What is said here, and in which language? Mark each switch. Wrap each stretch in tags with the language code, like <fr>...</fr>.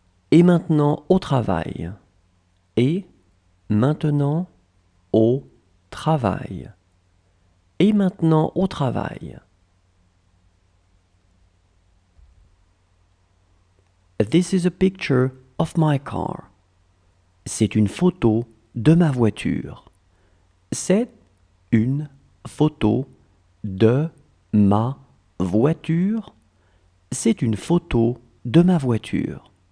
<fr>Et maintenant au travail. Et maintenant au travail. Et maintenant au travail.</fr> <en>This is a picture of my car.</en> <fr>C'est une photo de ma voiture. C'est une photo de ma voiture. C'est une photo de ma voiture.</fr>